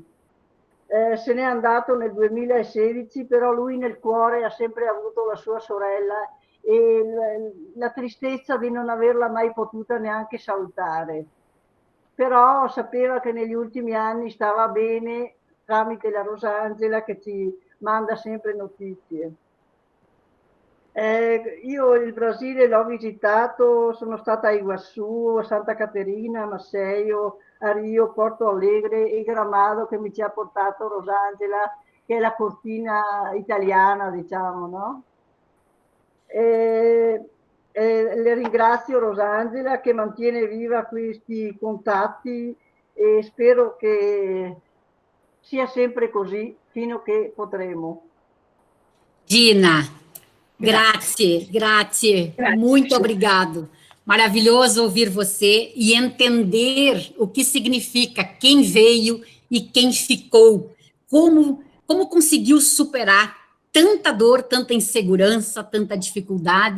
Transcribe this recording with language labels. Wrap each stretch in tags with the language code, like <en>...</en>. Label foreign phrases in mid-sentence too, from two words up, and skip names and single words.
<it>Se n'è andato nel 2016, però lui nel cuore ha sempre avuto la sua sorella e la tristezza di non averla mai potuta neanche salutare. Però sapeva che negli ultimi anni stava bene tramite la Rosangela che ci manda sempre notizie. Io il Brasile l'ho visitato, sono stata a Iguaçu, a Santa Caterina, a Maceió, a Rio, Porto Alegre e Gramado che mi ci ha portato Rosangela, che è la cortina italiana, diciamo, no? Le ringrazio Rosangela che mantiene viva questi contatti e spero che sia sempre così fino a che potremo. Gina, grazie.</it> <pt>Muito obrigado. Maravilhoso ouvir você e entender o que significa quem veio e quem ficou. Como conseguiu superar tanta dor, tanta insegurança, tanta dificuldade.</pt>